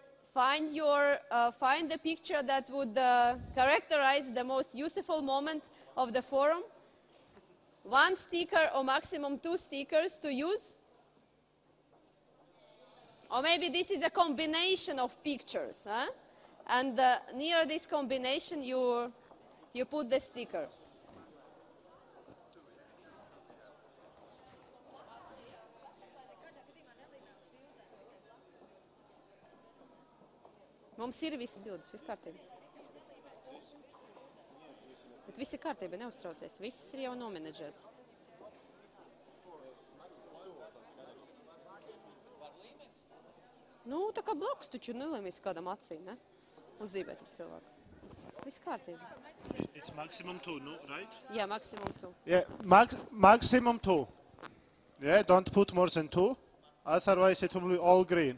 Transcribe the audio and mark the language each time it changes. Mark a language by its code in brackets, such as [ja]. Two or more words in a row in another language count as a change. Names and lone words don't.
[en] Find the picture that would characterize the most useful moment of the forum. One sticker or maximum two stickers to use. Or maybe this is a combination of pictures. Huh? And near this combination you put the sticker. [lv] Mums ir visi bildes, viss kārtībā. Bet viss ir kārtībā, neuztraucies. Viss ir jau nomenedžēts. Nu, tā kā blakus taču nelēmīs kādam acīm, ne? Uzzīmēt ar cilvēku. Viss kārtībā. [en] It's maximum two, no, right? Yeah, maximum two. Yeah, maximum two. Yeah, don't put more than two. Otherwise it will be all green.